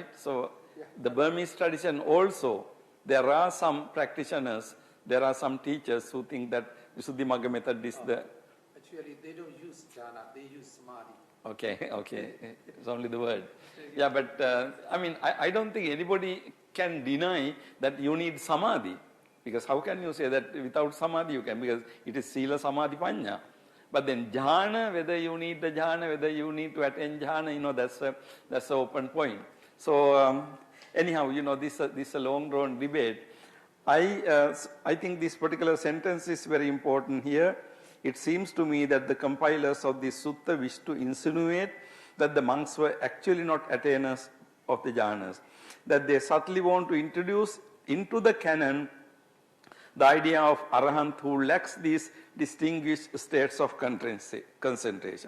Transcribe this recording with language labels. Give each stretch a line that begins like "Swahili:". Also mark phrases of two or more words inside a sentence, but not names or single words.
English: So the Burmese tradition also, there are some practitioners, there are some teachers who think that Visuddhimagga method is the... Actually, they don't use jhana, they use samadhi. Okay, it's only the word. Yeah, but I don't think anybody can deny that you need samadhi, because how can you say that without samadhi you can, because it is
Pali: sila samadhi panya.
English: But then jhana, whether you need the jhana, whether you need to attain jhana, that's an open point. So anyhow, this is a long drawn debate. I think this particular sentence is very important here. It seems to me that the compilers of this sutta wish to insinuate that the monks were actually not attainers of the jhanas, that they subtly want to introduce into the canon the idea of arahant who lacks these distinguished states of concentration.